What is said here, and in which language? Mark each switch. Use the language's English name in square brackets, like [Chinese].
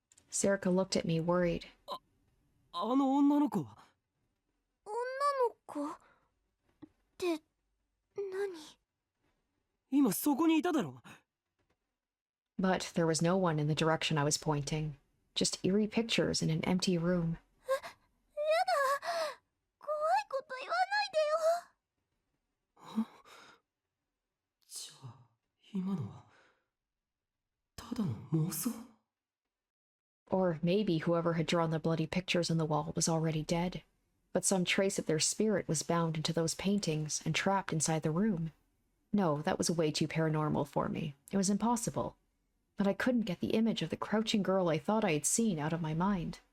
[English] Serica looked at me, worried. [Japanese] 子って何？今そこにいただろ。 [English] But there was no one in the direction I was pointing. Just eerie pictures in an empty room. [Japanese] やだ、怖いこと言わないでよ。じゃあ今のはただの妄想？ [English] Or maybe whoever had drawn the bloody pictures on the wall was already dead, but some trace of their spirit was bound into those paintings and trapped inside the room. No, that was way too paranormal for me. It was impossible. But I couldn't get the image of the crouching girl I thought I had seen out of my mind.